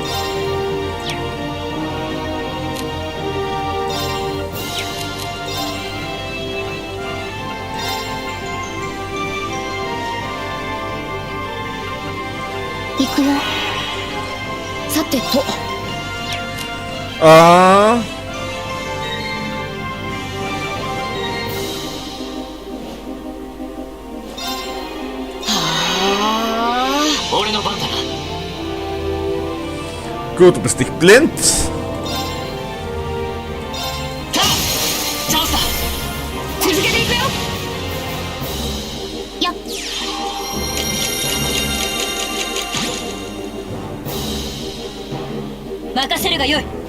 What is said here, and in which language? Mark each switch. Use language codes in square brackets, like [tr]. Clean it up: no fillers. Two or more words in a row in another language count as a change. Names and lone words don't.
[ja] 行くよ。さてと。 Ah. 俺の番だな。 [de] Gut, du bist nicht blind. [ja] チャンスだ。続けていくよ。やっ。任せるがよい。